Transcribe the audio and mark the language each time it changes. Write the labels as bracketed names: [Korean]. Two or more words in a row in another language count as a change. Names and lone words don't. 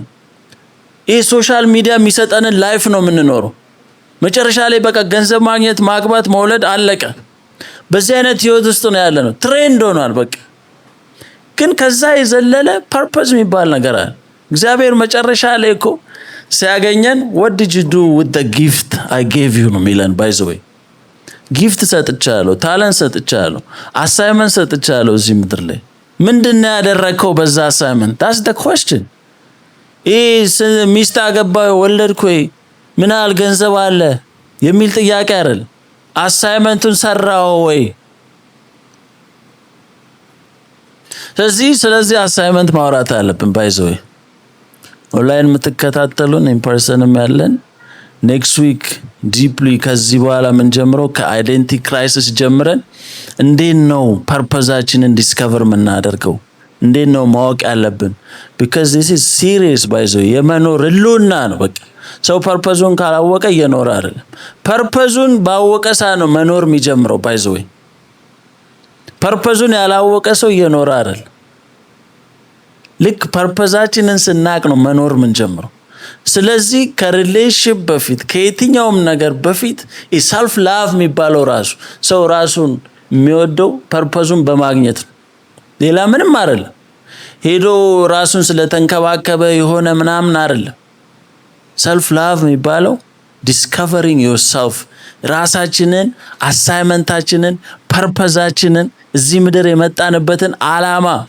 [Amharic] ይሄ [English] social media [Amharic] የሚሰጠንን ላይፍ ነው የምንኖረው። መጨረሻ ላይ በቃ ገንዘብ ማግኘት፣ ማግባት፣ መውለድ አለቀ። በዚህ አይነት ህይወት ውስጥ ነው ያለነው። ትሬንድ ሆኗል በቃ። ግን ከዛ የዘለለ ፐርፐዝ የሚባል ነገር አለ። እግዚአብሔር መጨረሻ ላይ እኮ ሲያገኘን [English] what did you do with the gift I gave you [Amharic] ነው የሚለን። [English] by the way [Amharic] ጊፍት ሰጥቻለሁ፣ ታለንት ሰጥቻለሁ፣ አሳይመንት ሰጥቻለሁ። እዚህ ምድር ላይ ምንድነው ያደረከው በዛ አሳይመንት? [English] that's the question። [Amharic] ሚስት አገባህ፣ ወለድኩ፣ ምን ያህል ገንዘብ አለ የሚል ጥያቄ አይደል። አሳይመንቱን ሰራው ወይ? ስለዚህ አሳይመንት ማውራት አለብን። [English] by the way [Amharic] ኦንላይን የምትከታተሉን ኢንፐርሰንም ያለን [English] next week deeply [Amharic] ከዚህ በኋላ ምን ጀምሮ [English] ከidentity crisis [Amharic] ጀምረን እንዴት ነው ፐርፐዛችንን ዲስከቨር የምናደርገው? እንዴት ነው ማወቅ ያለብን? [English] because this is serious by the way [Amharic] የመኖር ህልውና ነው በቃ። ሰው ፐርፐዙን ካላወቀ እየኖረ አይደለም። ፐርፐዙን ባወቀ ሰው ነው መኖር የሚጀምረው [English] by the way። [Amharic] ፐርፐዙን ያላወቀ ሰው እየኖረ አይደለም። ልክ ፐርፐዛችንን ስናቅ ነው መኖር ምን ጀምረው። ስለዚህ ከሪሌሽንሺፕ በፊት ከየትኛውም ነገር በፊት [English] self love [Amharic] የሚባለው ራሱ ሰው ራሱን የሚወደው ፐርፐዙን በማግኘት ነው። ሌላ ምንም አይደለም። ሄዶ ራሱን ስለተንከባከበ የሆነ ምናምን አይደለም። [English] self love [Amharic] የሚባለው [English] discovering yourself፣ [Amharic] ራሳችንን፣ አሳይመንታችንን፣ ፐርፐዛችንን እዚህ ምድር የመጣንበትን ዓላማ